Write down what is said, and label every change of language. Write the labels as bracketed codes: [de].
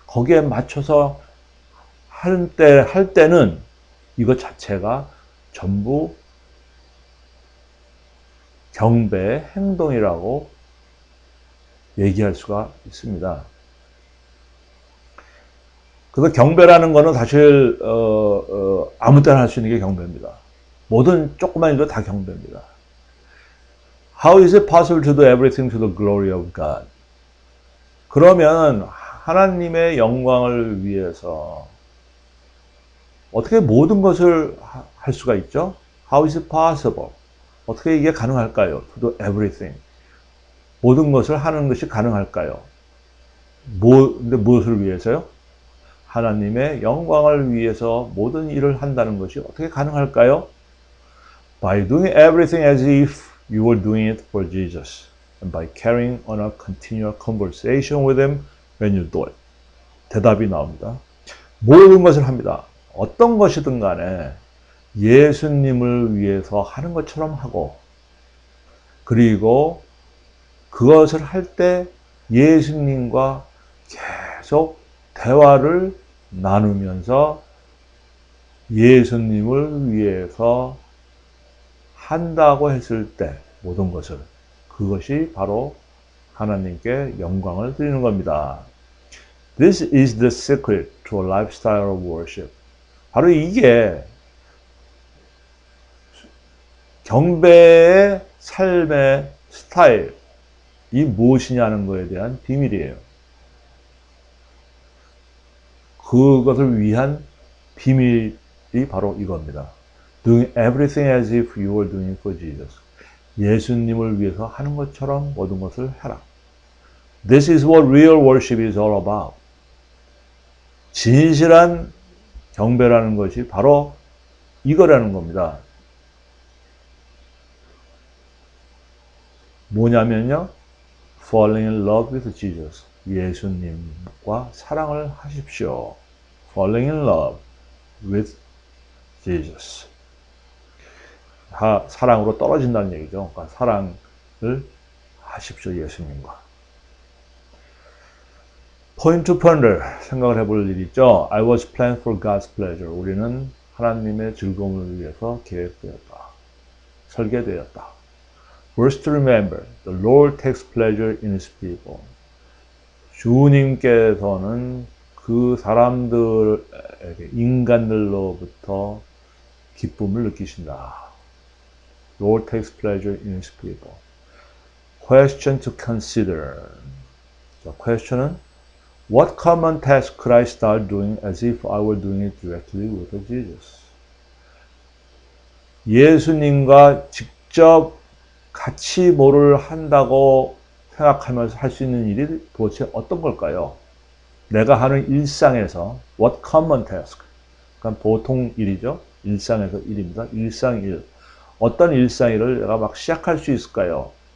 [ko] 거기에 맞춰서 할 때는 이것 자체가 전부 경배의 행동이라고 얘기할 수가 있습니다. 그래서 경배라는 거는 사실 아무 때나 할 수 있는 게 경배입니다. 모든 조그만 일도 다 경배입니다. [en] How is it possible to do everything to the glory of God? [ko] 그러면 하나님의 영광을 위해서 어떻게 모든 것을 할 수가 있죠? [en] How is it possible? [ko] 어떻게 이게 가능할까요? [en] To do everything. [ko] 모든 것을 하는 것이 가능할까요? 근데 무엇을 위해서요? 하나님의 영광을 위해서 모든 일을 한다는 것이 어떻게 가능할까요? [en] By doing everything as if you were doing it for Jesus. And by carrying on a continual conversation with Him when you do it. [ko] 대답이 나옵니다. 모든 것을 합니다. 어떤 것이든 간에 예수님을 위해서 하는 것처럼 하고, 그리고 그것을 할 때 예수님과 계속 대화를 나누면서 예수님을 위해서 한다고 했을 때 모든 것을, 그것이 바로 하나님께 영광을 드리는 겁니다. [en] This is the secret to a lifestyle of worship. [ko] 바로 이게 경배의 삶의 스타일이 무엇이냐는 것에 대한 비밀이에요. 그것을 위한 비밀이 바로 이겁니다. [en] Doing everything as if you were doing it for Jesus. [ko] 예수님을 위해서 하는 것처럼 모든 것을 해라. [en] This is what real worship is all about. [ko] 진실한 경배라는 것이 바로 이거라는 겁니다. 뭐냐면요, [en] falling in love with Jesus. [ko] 예수님과 사랑을 하십시오. [en] falling in love with Jesus. [ko] 사랑으로 떨어진다는 얘기죠. 그러니까 사랑을 하십시오, 예수님과. [en] Point to ponder, [ko] 생각을 해볼 일이 있죠. [en] I was planned for God's pleasure. [ko] 우리는 하나님의 즐거움을 위해서 계획되었다. 설계되었다. [en] Verse to remember, the Lord takes pleasure in His people. [ko] 주님께서는 그 사람들에게, 인간들로부터 기쁨을 느끼신다. [en] Lord takes pleasure in His people. Question to consider. [ko] 자, question은 [en] What common task could I start doing as if I were doing it directly with Jesus? [ko] 예수님과 직접 같이 뭐를 한다고 생각하면서 할 수 있는 일이 도대체 어떤 걸까요? 내가 하는 일상에서 [en] What common task? [ko] 그러니까 보통 일이죠. 일상에서 일입니다. 일상일. 어떤 일상일을 내가 막 시작할 수 있을까요?